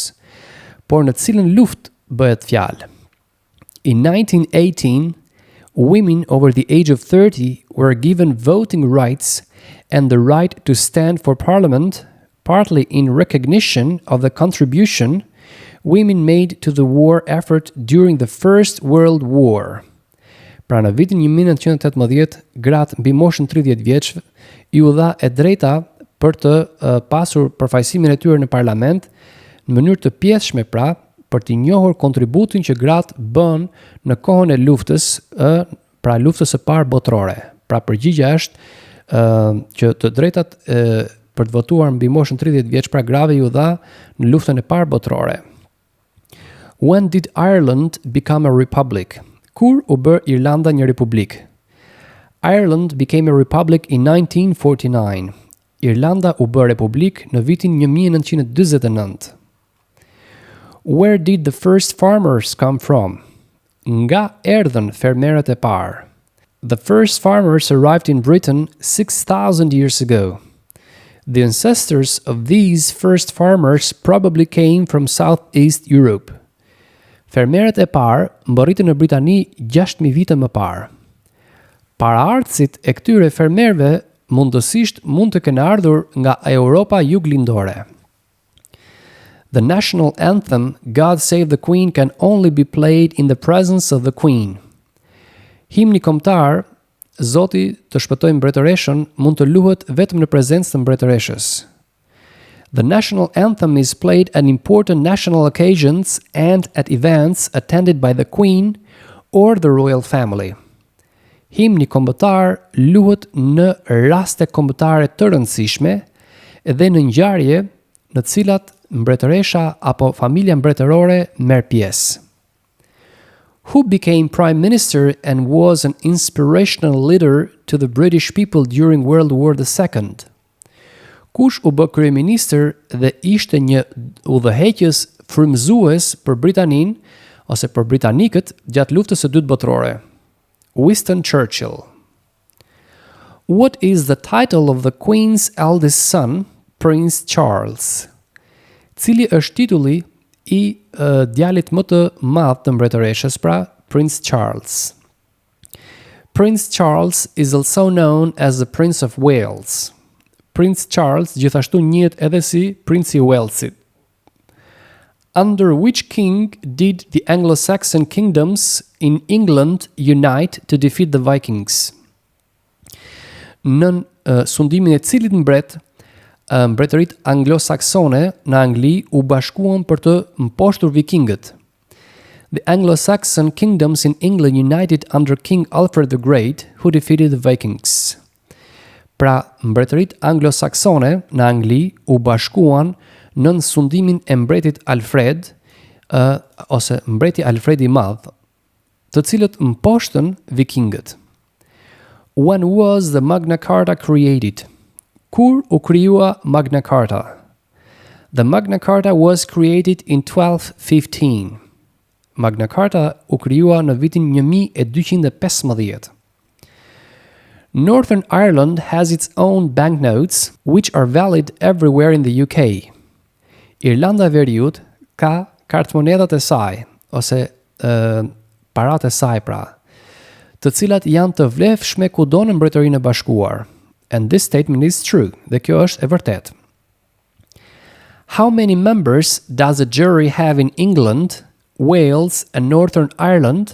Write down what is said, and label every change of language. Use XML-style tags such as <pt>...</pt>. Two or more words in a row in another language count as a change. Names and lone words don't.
<sq>Por në cilën luftë bëhet fjalë?</sq> <en>In 1918, women over the age of 30 were given voting rights and the right to stand for parliament, partly in recognition of the contribution women made to the war effort during the First World War.</en> <sq>Pra në vitin 1918, gratë mbi moshën 30 vjeç I u dha e drejta për të pasur përfaqësimin e tyre në parlament në mënyrë të pjesshme, pra, për të njohur kontributin që gratë bën në kohën e luftës, pra luftës së parë botërore. Pra përgjigjja është që të drejtat për të votuar mbi moshën 30 vjeç pra grave ju dha në luftën e parë botërore.</sq> <en>When did Ireland become a republic?</en> <sq>Kur u bë Irlanda një republik?</sq> <en>Ireland became a republic in 1949.</en> <sq>Irlanda u bë republik në vitin 1949.</sq> <en>Where did the first farmers come from?</en> <sq>Nga erdhën fermerët e parë.</sq> <en>The first farmers arrived in Britain 6,000 years ago. The ancestors of these first farmers probably came from Southeast Europe.</en> <sq>Fermerët e parë mbërritën në Britani 6.000 vite më parë. Paraardhësit e këtyre fermerëve mundësisht mund të kenë ardhur nga Europa juglindore.</sq> <en>The national anthem, God Save the Queen, can only be played in the presence of the Queen.</en> <sq>Himni kombëtar, Zoti të shpëtojë mbretëreshën, mund të luhet vetëm në prezencë të mbretëreshës.</sq> <en>The national anthem is played at important national occasions and at events attended by the Queen or the royal family.</en> <sq>Himni kombëtar luhet në raste kombëtare të rëndësishme dhe në ngjarje në të cilat mbretëresha apo familja mbretërore merr pjesë.</sq> <en>Who became prime minister and was an inspirational leader to the British people during World War II?</en> <sq>Kush u bë kryeministër dhe ishte një udhëheqës frymëzues për Britaninë ose për britanikët gjatë luftës së dytë botërore?</sq> <en>Winston Churchill. What is the title of the Queen's eldest son, Prince Charles?</en> <sq>Cili është titulli i djalit më të madh të mbretëreshës, pra Prince Charles?</sq> <en>Prince Charles is also known as the Prince of Wales.</en> <sq>Prince Charles gjithashtu njihet edhe si Princi i Walesit.</sq> <en>Under which king did the Anglo-Saxon kingdoms in England unite to defeat the Vikings?</en> <sq>Nën sundimin e cilit mbret, mbretëritë anglo-saksone në Angli u bashkuan për të mposhtur vikingët.</sq> <en>The Anglo-Saxon kingdoms in England united under King Alfred the Great, who defeated the Vikings.</en> <sq>Pra, mbretëritë anglo-saksone në Angli u bashkuan nën sundimin e mbretit Alfred, ose mbreti Alfred i Madh, të cilët mposhtën vikingët.</sq> <en>When was the Magna Carta created?</en> <sq>Kur u krijua Magna Carta?</sq> <en>The Magna Carta was created in 1215.</en> <sq>Magna Carta u krijua në vitin 1215.</sq> <en>Northern Ireland has its own banknotes, which are valid everywhere in the UK.</en> <sq>Irlanda e Veriut ka kartmonedat e saj, ose parat e saj pra, të cilat janë të vlefshme kudo në Mbretërinë e Bashkuar.</sq> <en>And this statement is true.</en> <sq>Dhe kjo është e vërtet.</sq> <en>How many members does a jury have in England, Wales and Northern Ireland?</en>